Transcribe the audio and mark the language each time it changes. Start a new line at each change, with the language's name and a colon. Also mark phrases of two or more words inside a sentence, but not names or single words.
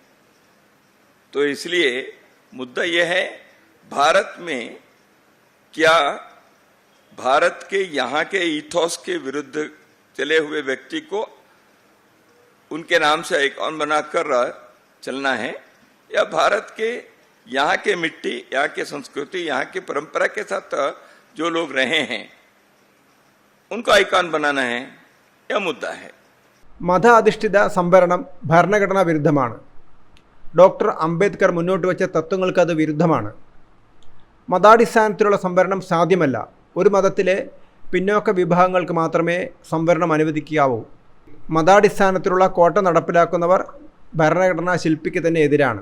Hindi: तो इसलिए मुद्दा यह है, भारत में क्या भारत के यहाँ के इथोस के विरुद्ध चले हुए व्यक्ति को उनके नाम से आइकॉन बनाकर चलना है, या भारत के यहाँ के मिट्टी, यहाँ के संस्कृति, यहाँ की परंपरा के साथ जो लोग रहे हैं उनको आइकॉन बनाना है, यह मुद्दा है.
Malayalam: മത അധിഷ്ഠിത സംവരണം ഭരണഘടനാ വിരുദ്ധമാണ്. ഡോക്ടർ അംബേദ്കർ മുന്നോട്ട് വെച്ച തത്വങ്ങൾക്ക് അത് വിരുദ്ധമാണ്. മതാടിസ്ഥാനത്തിലുള്ള സംവരണം സാധ്യമല്ല. ഒരു മതത്തിലെ പിന്നോക്ക വിഭാഗങ്ങൾക്ക് മാത്രമേ സംവരണം അനുവദിക്കാവൂ. മതാടിസ്ഥാനത്തിലുള്ള കോട്ട നടപ്പിലാക്കുന്നവർ ഭരണഘടനാ ശില്പിക്ക് തന്നെ എതിരാണ്.